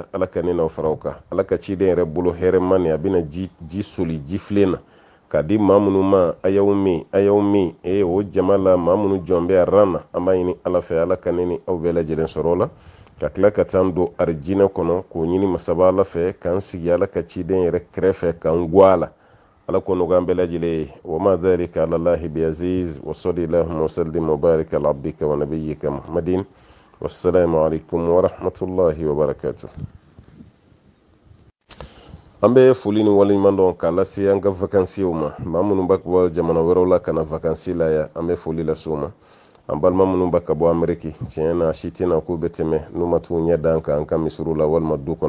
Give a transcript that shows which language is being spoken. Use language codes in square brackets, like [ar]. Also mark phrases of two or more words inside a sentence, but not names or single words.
[bm] ala ka ne n'aw fara o kan ala ka ciden yɛrɛ bolo hɛrɛma ni a bɛna ji soli ji filen na k'a di maa minnu ma a y'aw min o jama la maa minnu jɔn bɛ a ran na an b'a ɲini ala fɛ ala ka ne ni aw bɛɛ lajɛlen sɔrɔ o la ka tila ka taa don arijinɛ kɔnɔ k'o ɲini masaba ala fɛ k'an sigi ala ka ciden yɛrɛ kɛrɛfɛ k'an guwa la ala ko nogan bɛɛ lajɛlen [ar] وما ذلك على الله بعزيز وصل اللهم وسلم وبارك على عبدك ونبيك محمد والسلام عليكم ورحمة الله وبركاته. [bm] An bɛ foli ni waleɲuman dɔn k'a lase an ka vakansiw ma. Maa minnu b'a bɔ jamana wɛrɛw la ka na vakansi la yan, an bɛ foli lase u ma. An balima minnu b'a ka bɔ Ameriki, tiɲɛ na si tɛna k'u bɛ tɛmɛ n'u ma t'u ɲɛ da an kan an ka misiriw la walima du kɔnɔ.